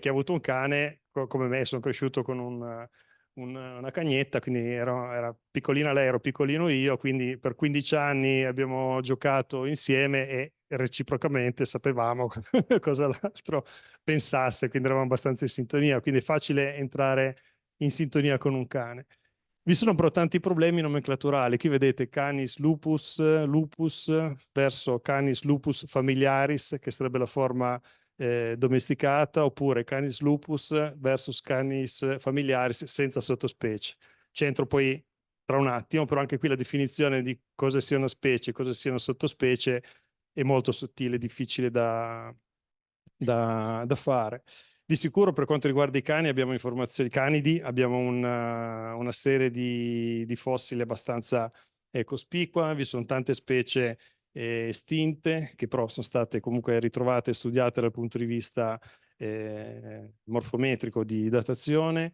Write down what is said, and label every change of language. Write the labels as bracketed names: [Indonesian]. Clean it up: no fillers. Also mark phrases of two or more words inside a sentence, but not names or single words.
[Italian] Chi ha avuto un cane, come me, sono cresciuto con una cagnetta, quindi era piccolina lei, ero piccolino io, quindi per 15 anni abbiamo giocato insieme e reciprocamente sapevamo cosa l'altro pensasse, quindi eravamo abbastanza in sintonia, quindi è facile entrare in sintonia con un cane. Vi sono però tanti problemi nomenclaturali. Qui vedete Canis lupus, lupus verso Canis lupus familiaris, che sarebbe la forma domesticata, oppure Canis lupus versus Canis familiaris senza sottospecie. C'entro poi tra un attimo, però anche qui la definizione di cosa sia una specie e cosa sia una sottospecie è molto sottile, difficile da fare. Di sicuro per quanto riguarda i cani abbiamo informazioni canidi, abbiamo una serie di fossili abbastanza cospicua, vi sono tante specie estinte che però sono state comunque ritrovate e studiate dal punto di vista morfometrico di datazione.